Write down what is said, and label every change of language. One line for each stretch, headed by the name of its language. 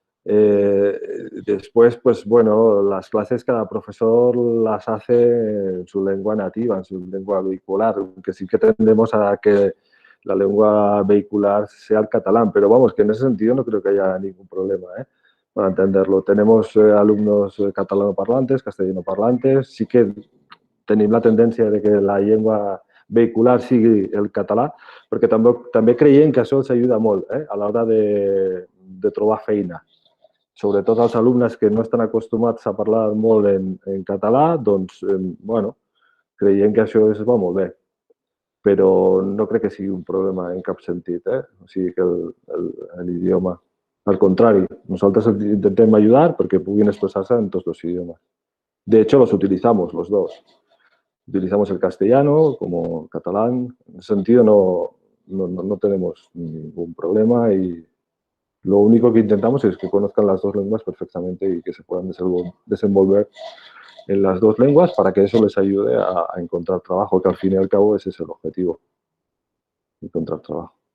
Spanish: Después, pues bueno, las clases cada profesor las hace en su lengua nativa, en su lengua vehicular, que sí que tendemos a que la lengua vehicular sea el catalán, pero vamos, que en ese sentido no creo que haya ningún problema para entenderlo. Tenemos alumnos catalanoparlantes, castellanoparlantes,
Catalan: sí que tenim la tendència de que la llengua vehicular sigui el català, perquè també creiem que això els ajuda molt a l'hora de trobar feina. Sobretot els alumnes que no estan acostumats a parlar molt en català, doncs, bueno, creiem que això es va molt bé. Però no crec que sigui un problema en cap sentit, o sigui que l'idioma. Al contrari, nosaltres intentem ayudar perquè puguin expressar-se en tots els idiomes.
Spanish: De hecho, los utilizamos los dos. Utilizamos el castellano como catalán. En ese sentido no tenemos ningún problema y lo único que intentamos es que conozcan las dos lenguas perfectamente y que se puedan desenvolver en las dos lenguas para que eso les ayude a encontrar trabajo, que al fin y al cabo ese es el objetivo, encontrar trabajo.